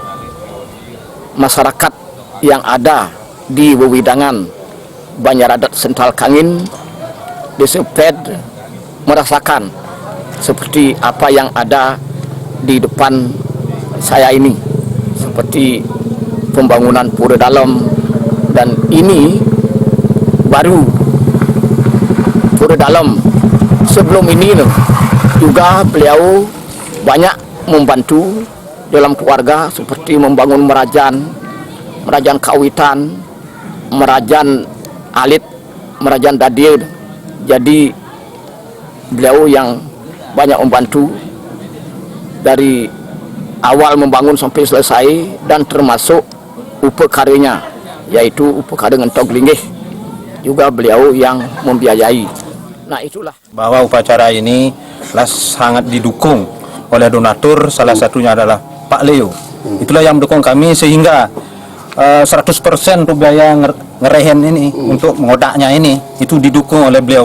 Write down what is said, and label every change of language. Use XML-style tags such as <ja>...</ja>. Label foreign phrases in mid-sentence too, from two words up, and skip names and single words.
<id>masyarakat yang ada di wewidangan Banjar Adat Sental Kangin, Desa Pet, merasakan seperti apa yang ada di depan saya ini, seperti pembangunan pura dalam, dan ini baru pura dalam. Sebelum ini juga beliau banyak membantu dalam keluarga, seperti membangun</id> <ban>merajan kawitan, merajan alit, merajan dadir.</ban> <id>Jadi beliau yang banyak membantu dari awal membangun sampai selesai, dan termasuk upakaryanya, yaitu</id> <ban>upakara ngentok linggih,</ban> <id>juga beliau yang membiayai. Nah, itulah bahwa upacara ini sangat didukung oleh donatur, salah satunya adalah Pak Leo. Itulah yang mendukung kami sehingga 100% untuk biaya ngerehen ini, untuk mengodaknya ini, itu didukung oleh beliau.</id>